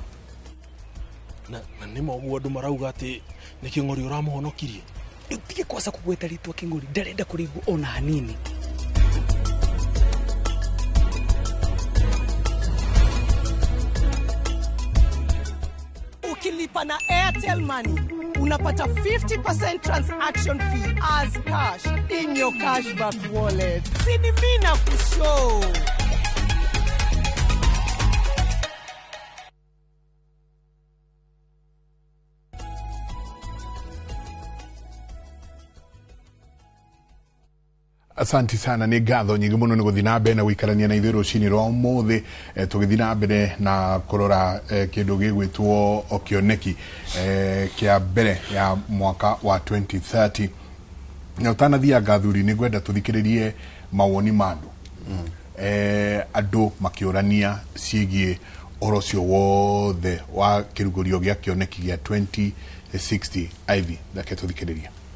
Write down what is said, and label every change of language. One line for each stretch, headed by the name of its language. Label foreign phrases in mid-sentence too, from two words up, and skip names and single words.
Kikuyu: na nĩ moguo andũ marauga atĩ nĩ kĩng'ori ũramũhonokirie. Rĩu tige kwaca kũgweta rĩtwa kĩng'ori, ndarenda kũrigwo ona hanini.
Swahili: ukilipa na Airtel Money unapata
English: 50% transaction fee as cash in your cashback wallet.
Swahili: Sini mina kushow. Asanti sana
Kikuyu: ni gatho nyingi muno ni guthii na mbere na guikarania na ithuĩ rũcinĩ rwa ũmũthĩ tũgĩthiĩ na mbere na kũrora kĩndũ gĩgwĩtwo Kĩoneki kĩa mbere ya mwaka wa 2030 na ũtanathiia ngathuri nĩ ngwenda tũthikĩrĩrie mawoni ma andũ andũ makĩũrania ciĩgiĩ ũhoro ũcio wothe wa kĩrugũrio gĩa Kĩoneki gĩa 2060 Ivy reke tũthikĩrĩrie.